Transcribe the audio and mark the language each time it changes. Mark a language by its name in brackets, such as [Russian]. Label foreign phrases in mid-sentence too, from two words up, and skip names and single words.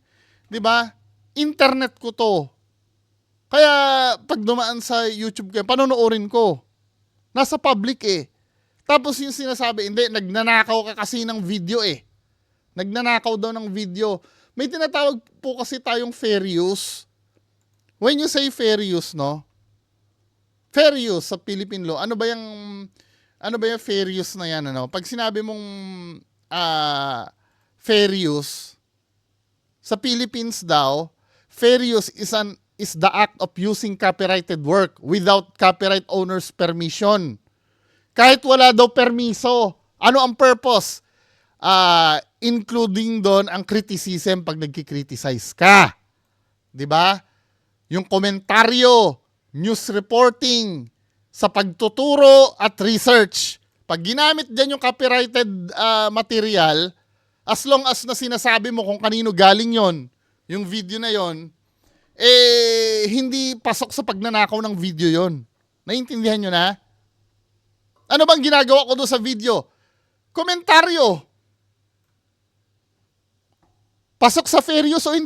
[Filipino] 'Di ba? Internet ko to. Kaya pag dumaan sa YouTube kayo, panonoorin ko. Nasa public eh. Tapos yung sinasabi, hindi, nagnanakaw ka kasi ng video eh. Nagnanakaw daw ng video. May tinatawag po kasi tayong fair use. [English] When you say fair use, [Filipino] no? [English] Fair use [Filipino] sa Philippine law, ano ba yung [English] fair use [Filipino] na yan, ano? Pag sinabi mong [English] fair use, [Filipino] sa Philippines daw, [English] fair use is the act of using copyrighted work without copyright owner's permission. [Filipino] Kahit wala daw permiso. Ano ang purpose? Including doon ang criticism pag nagki-criticize ka. 'Di ba? Yung komentaryo, [English] news reporting, [Filipino] sa pagtuturo at research. Pag ginamit diyan yung [English] copyrighted material, as long as [Filipino] na sinasabi mo kung kanino galing yon, yung video na yon, hindi pasok sa pagnanakaw ng video yon. Naiintindihan nyo na? Ano bang ginagawa ko doon sa video? Komentaryo. Pasok sa [English] fair use [Filipino] o hindi?